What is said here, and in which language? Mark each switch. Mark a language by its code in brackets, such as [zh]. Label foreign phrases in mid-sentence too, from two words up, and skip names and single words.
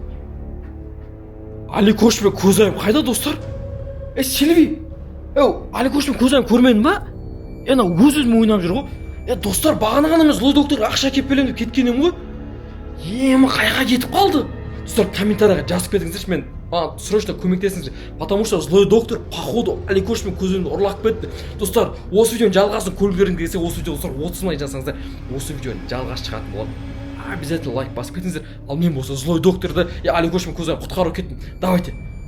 [kk] Аликош пен көзайым қайда, достар? Сильвий, Аликош пен көзайым көрмедің ба? Ана өзім ойнап жүр ғой. Достар, бағана ғана мен [ru] злой докторға [kk] ақша кеп берем деп кеткенім ғой. Қайға кетіп қалды? Достар, комментарияға жазып кетіңіздерші, мен срочно көмектесіңіздер. [ru] Потому что злой доктор походу [kk] Аликош пен көзайымды ұрлап кетті. Достар, осы видеоның жалғасын көргілерің келсе, осы видеоға достар 30 лайк жазсаңыздар, осы видеоның жалғасы шығатын болады. Обязательно лайк басып кетіңіздер. Ал мен болса [ru] злой докторды [kk] Аликош пен көзайым құтқарып кеттім. [ru] Давайте.